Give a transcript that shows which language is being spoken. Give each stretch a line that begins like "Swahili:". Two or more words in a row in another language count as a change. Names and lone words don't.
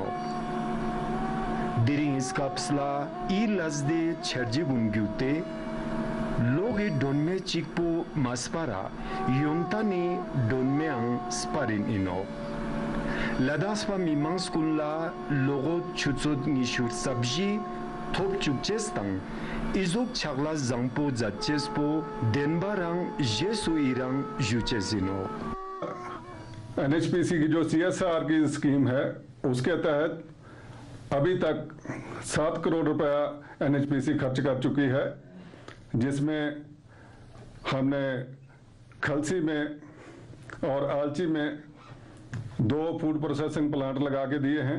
Ladakhi: Diring iskapsla I lasde cherji gun gyute logi donme chikpo maspara yontani donme ang sparin ino. Ladaspa mimang skunla logo chutsut nishur sabji top chukchestang izok chagla zangpo zatchespo denbarang jesu irang juchesino.
Hindi: NHPC की जो CSR की स्कीम है उसके तहत अभी तक 7 करोड़ रुपया NHPC खर्च कर चुकी है, जिसमें हमने खलसी में और आलची में 2
English: food processing plant
Hindi: लगा के दिए हैं।